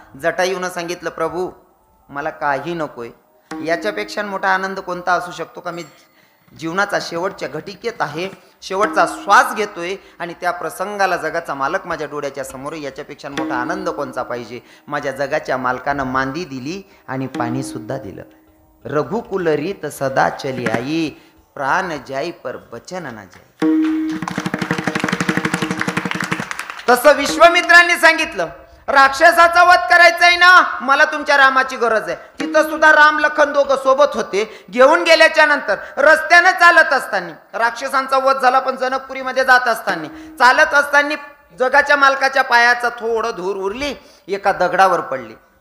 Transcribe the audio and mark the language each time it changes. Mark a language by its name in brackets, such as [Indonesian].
[Marathi] जटायूनं सांगितलं, प्रभू मला काही नकोय, याच्यापेक्षा मोठा आनंद कोणता असू शकतो का? मी जीवनाचा शेवटच्या घटिकेत आहे, शेवटचा श्वास घेतोय आणि त्या प्रसंगाला जगाचा मालक माझ्या डोळ्याच्या समोर, याच्यापेक्षा मोठा आनंद कोणचा पाहिजे. माझ्या जगाच्या मालकानं मांदी दिली आणि पाणी सुद्धा दिलं. [Hindi] रघुकुल रीत सदा चली आई, प्राण जाई पर बचन ना जाई. [Marathi] तसं विश्वामित्रांनी सांगितलं, राक्षसाचा वध करायचा आहे ना, मला तुमच्या रामाची गरज आहे. तिथं सुद्धा राम लखन दोघं सोबत होते. घेऊन गेल्याच्या नंतर रस्त्याने चालत असताना राक्षसांचा वध झाला, पण जनकपुरीमध्ये जात असताना चालत असताना जगाच्या मालकाच्या पायाचा थोडं धूर उरली, एका दगडावर पडली.